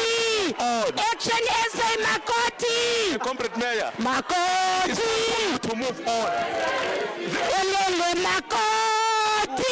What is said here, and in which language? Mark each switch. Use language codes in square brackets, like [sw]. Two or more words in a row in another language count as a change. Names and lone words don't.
[en] Action SA Makoti! Comrade Mayor, Makoti! to move on. Elele Makoti!